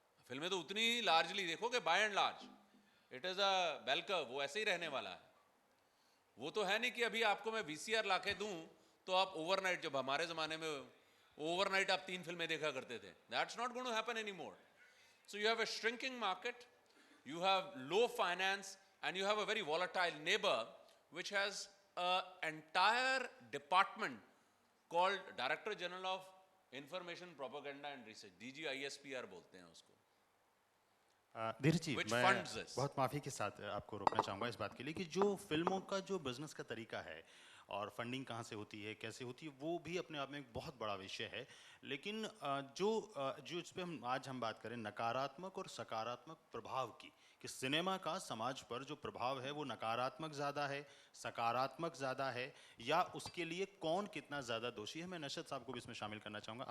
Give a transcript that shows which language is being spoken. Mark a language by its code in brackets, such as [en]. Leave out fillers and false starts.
[hi] फिल्में तो उतनी ही लार्जली देखोगे, [en] by and large it is a bell curve, [hi] वो ऐसे ही रहने वाला है। वो तो है नहीं कि अभी आपको मैं वीसीआर लाके दूं तो आप ओवरनाइट, जब हमारे जमाने में ओवरनाइट आप 3 फिल्में देखा करते थे, [en] That's not going to happen anymore. So you have a shrinking market, you have low finance, and you have a very volatile neighbor which has an entire department called Director General of Information Propaganda and Research, DGISPR [hi] बोलते हैं उसको। धीरज जी, [en] Which [hi] मैं [en] funds this? [hi] बहुत माफ़ी के साथ आपको रोकना चाहूँगा इस बात के लिए कि जो फिल्मों का जो बिजनेस का तरीका है और फंडिंग कहाँ से होती है, कैसे होती है, वो भी अपने आप में एक बहुत बड़ा विषय है। लेकिन जो इस पर आज हम बात करें नकारात्मक और सकारात्मक प्रभाव की, कि सिनेमा का समाज पर जो प्रभाव है वो नकारात्मक ज़्यादा है, सकारात्मक ज़्यादा है, या उसके लिए कौन कितना ज़्यादा दोषी है। मैं नशद साहब को भी इसमें शामिल करना चाहूँगा।